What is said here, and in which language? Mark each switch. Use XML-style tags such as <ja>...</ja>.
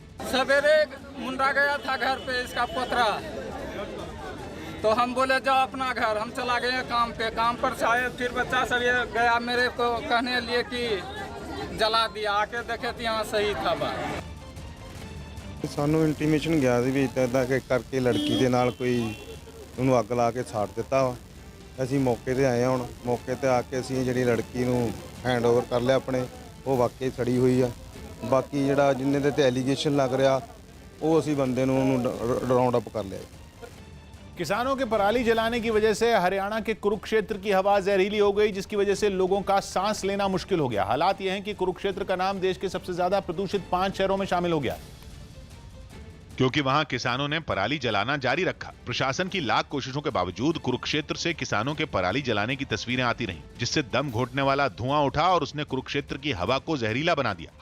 <hi>सवेरे मुंडा गया था घर पे इसका पोतरा, तो हम बोले जाओ अपना घर। हम चला गए काम पे, काम पर से आए फिर बच्चा सब ये गया मेरे को कहने लिए कि जला दिया। आके देखे तो यहाँ सही था।</hi> <pa>ਸਾਨੂੰ ਇੰਟੀਮੇਸ਼ਨ ਗਿਆ ਸੀ ਵੀ ਇੱਦਾਂ ਕਿ ਕਰਕੇ ਲੜਕੀ ਦੇ ਨਾਲ ਕੋਈ ਉਹਨੂੰ ਅੱਗ ਲਾ ਕੇ ਛਾੜ ਦਿੱਤਾ ਵਾ। ਅਸੀਂ ਮੌਕੇ ਤੇ ਆਏ ਹਾਂ। ਹੁਣ ਮੌਕੇ ਤੇ ਆ ਕੇ ਅਸੀਂ ਜਿਹੜੀ ਲੜਕੀ ਨੂੰ ਹੈਂਡਓਵਰ ਕਰ ਲਿਆ ਆਪਣੇ, ਉਹ ਵਾਕਈ ਸੜੀ ਹੋਈ ਆ। ਬਾਕੀ ਜਿਹੜਾ ਜਿੰਨੇ ਦੇ ਤੇ ਐਲੀਗੇਸ਼ਨ ਲੱਗ ਰਿਹਾ ਉਹ ਅਸੀਂ ਬੰਦੇ ਨੂੰ ਉਹਨੂੰ ਰਾਉਂਡ ਅਪ ਕਰ ਲਿਆ।</pa> <hi>किसानों के पराली जलाने की वजह से हरियाणा के कुरुक्षेत्र की हवा जहरीली हो गई, जिसकी वजह से लोगों का सांस लेना मुश्किल हो गया। हालात यह हैं कि कुरुक्षेत्र का नाम देश के सबसे ज्यादा प्रदूषित 5 शहरों में शामिल हो गया, क्योंकि वहां किसानों ने पराली जलाना जारी रखा। प्रशासन की लाख कोशिशों के बावजूद कुरुक्षेत्र से किसानों के पराली जलाने की तस्वीरें आती रहीं, जिससे दम घोटने वाला धुआं उठा और उसने कुरुक्षेत्र की हवा को जहरीला बना दिया।</hi>